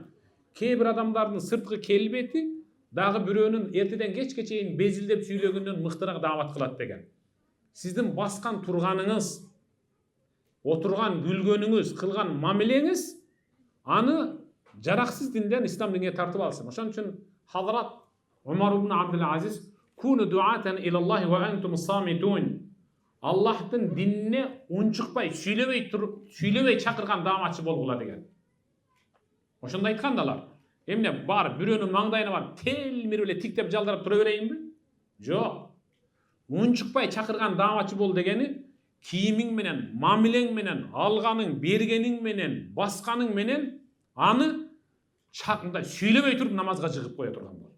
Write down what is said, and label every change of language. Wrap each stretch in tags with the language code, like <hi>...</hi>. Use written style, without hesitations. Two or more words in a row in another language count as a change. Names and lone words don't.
<ky>Кээ бир адамдардын сырткы келбети дагы бирөөнүн эртеден кечке чейин безилдеп сүйлөгөндөн мыктыраак даамат кылат деген. Сиздин баскан турганыңыз, отурган күлгөнүңүз, кылган мамилеңиз аны жараксыз динден ислам динге тартып алсын. Ошон үчүн Хазрат Умар ибн Абдул Азиз</ky> <ar>كونوا دعاة إلى الله وأنتم صامتون.</ar> <ky>Аллахтын динине унчукпай, сүйлөбөй чакырган дааматчы болгула деген. Ошондо айткандалар. Эмне бар бирөөнүн маңдайына бар телмирип эле тиктеп жалдырап тура берейинби? Жок. Унчукпай чакырган дааматчы бол дегени кийимиң менен, мамилең менен, алганың, бергениң менен, басканың менен аны чакында сүйлөбөй туруп намазга жыгып кое турган бол.</ky>